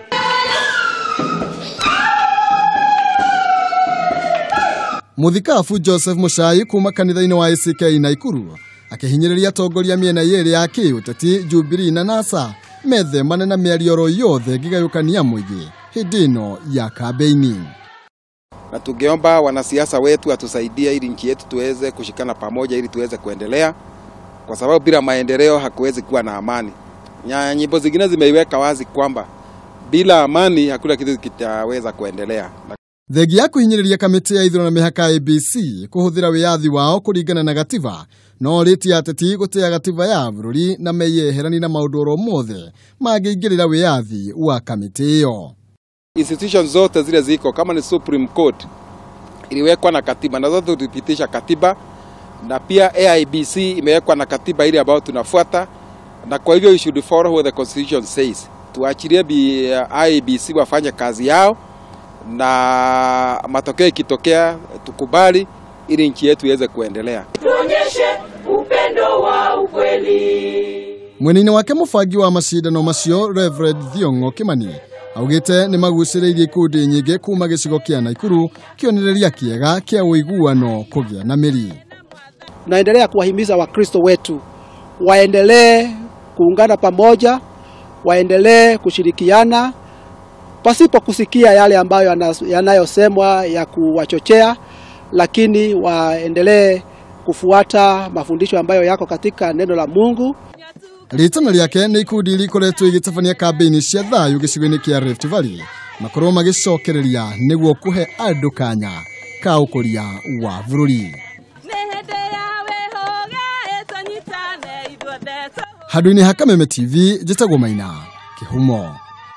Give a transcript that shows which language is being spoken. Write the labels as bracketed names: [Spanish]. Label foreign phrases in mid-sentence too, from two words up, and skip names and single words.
[Kikuyu] Mũthikabu Joseph Muchai kuma kanitha-inĩ wa ACK Naikuru akĩhinyĩrĩria atongoria mĩena yerĩ ya kĩũteti Jubilee na NASA methemane na mĩario yothe ngĩgayũkania mũingĩ hĩndĩ ĩno ya kampeini. [Swahili] Na tungeomba wanasiasa wetu atusaidie ili nchi yetu tuweze kushikana pamoja ili tuweze kuendelea, kwa sababu bila maendeleo hakuwezi kuwa na amani. Nyimbo zingine zimeiweka wazi kwamba bila amani hakuna kitu kitaweza kuendelea. [Kikuyu] Thegi ya kuhinyĩrĩria kamĩtĩ ya ithurano na mĩhaka ABC kũhũthĩra wĩyathi wao kũringana na gatiba no rĩti ateti gũtĩa gatiba ya bũrũri na meyeherani na maũndũ oro mothe mangĩingĩrĩra wĩyathi wa kamĩtĩ ĩyo. [Swahili] Institutions zote zile ziko kama ni Supreme Court iliwekwa na katiba na zote tulipitisha katiba, na pia AIBC imewekwa na katiba ile ambayo tunafuata, na kwa hivyo [English] you should follow what the constitution says. [Swahili] Tuachilie AIBC wafanye kazi yao, na matokeo ikitokea tukubali ili nchi yetu iweze kuendelea. Tuonyeshe upendo wa ukweli. [Kikuyu] Mwenini wake mũbangi wa macindano macio Reverend Thiongo Kimani augĩte nĩ magucĩrĩirie ikundi nyingĩ kuma gĩcigo kĩa Naikuru kĩonereria kĩega kĩa ũiguano kũgĩa na mĩri. [Swahili] Naendelea kuwahimiza Wakristo wetu waendelee kuungana pamoja, waendelee kushirikiana pasipo kusikia yale ambayo yanayosemwa ya kuwachochea, lakini waendelee kufuata mafundisho ambayo yako katika neno la Mungu. [Kikuyu] Ritana rĩake nĩ ikundi rĩkoretwo igĩtabania kampeini cia thayũ gĩcigo-inĩ kĩa Rift Valley makorwo magĩcokereria nĩguo kũhe andũ kanya ka ũkũria wa bũrũri. Handũ-inĩ ha Kameme TV njĩtagwo Maina Kĩhumo.